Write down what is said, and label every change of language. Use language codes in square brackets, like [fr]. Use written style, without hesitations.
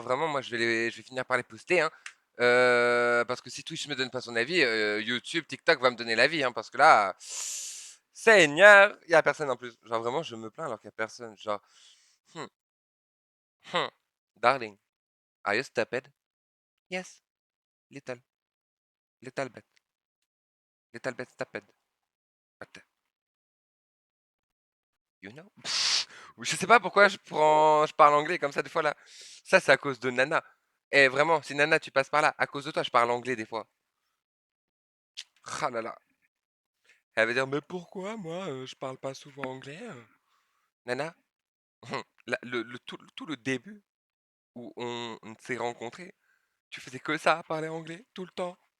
[fr] Vraiment, moi je vais finir par les poster, hein. Parce que si Twitch me donne pas son avis, YouTube, TikTok va me donner l'avis, hein, parce que là, Seigneur, il y a personne en plus. Genre vraiment, je me plains alors qu'il y a personne. [en] Genre, hmm, hmm, darling, are you stupid? Yes, little, little bit stupid. But, you know? [fr] Je sais pas pourquoi je parle anglais comme ça des fois là. Ça, c'est à cause de Nana. Et vraiment, si Nana, tu passes par là, à cause de toi, je parle anglais des fois. Ah là là. Elle va dire, mais pourquoi moi, je parle pas souvent anglais? Nana, tout le début où on s'est rencontrés, tu faisais que ça, parler anglais, tout le temps.